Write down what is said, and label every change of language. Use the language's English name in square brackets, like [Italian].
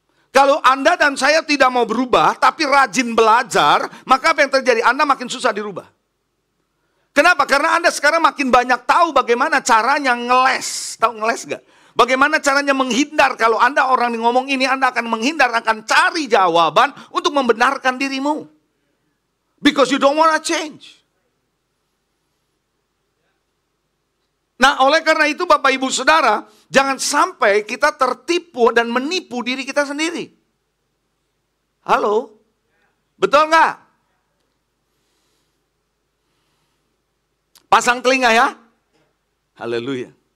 [Indonesian] Kalau Anda dan saya tidak mau berubah, tapi rajin belajar, maka apa yang terjadi? Anda makin susah dirubah. Kenapa? Karena Anda sekarang makin banyak tahu bagaimana caranya ngeles. Tahu ngeles gak? Bagaimana caranya menghindar? Kalau Anda orang yang ngomong ini, Anda akan menghindar, akan cari jawaban untuk membenarkan dirimu. [English] Because you don't want to change. [Indonesian] Nah, oleh karena itu Bapak Ibu Saudara, jangan sampai kita tertipu dan menipu diri kita sendiri. Halo? Betul nggak? Pasang telinga ya. Haleluya.